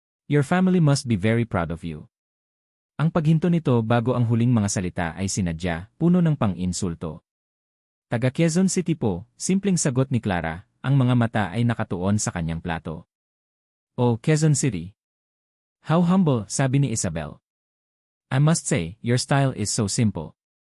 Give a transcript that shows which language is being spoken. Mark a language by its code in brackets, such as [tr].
[en] Your family must be very proud of you." [tl] Ang paghinto nito bago ang huling mga salita ay sinadya, puno ng pang-insulto. "Taga Quezon City po," simpleng sagot ni Clara, ang mga mata ay nakatuon sa kanyang plato. [en] "Oh, Quezon City. How humble," [tl] sabi ni Isabel. [en] "I must say, your style is so simple.